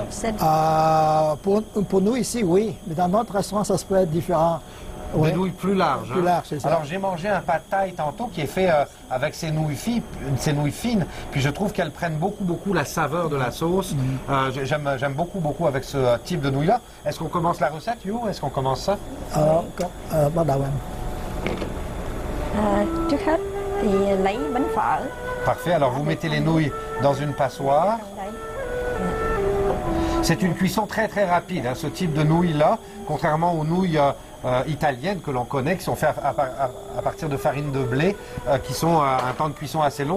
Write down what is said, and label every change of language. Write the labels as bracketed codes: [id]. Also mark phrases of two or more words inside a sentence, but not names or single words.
[fr] Pour nous ici, oui, mais dans notre restaurant, ça se peut être différent. Des nouilles plus larges. Plus larges, c'est ça. Alors j'ai mangé un pad thai tantôt qui est fait avec ces nouilles fines, puis je trouve qu'elles prennent beaucoup la saveur de la sauce. J'aime beaucoup avec ce type de nouilles-là. Est-ce qu'on commence la recette, Yo? Est-ce qu'on commence ça? [vi] Bắt đầu em. Trước hết thì lấy bánh phở. [fr] Parfait, alors vous mettez les nouilles dans une passoire. C'est une cuisson très rapide, hein, ce type de nouilles-là, contrairement aux nouilles italiennes que l'on connaît, qui sont faites à partir de farine de blé, qui sont un temps de cuisson assez long.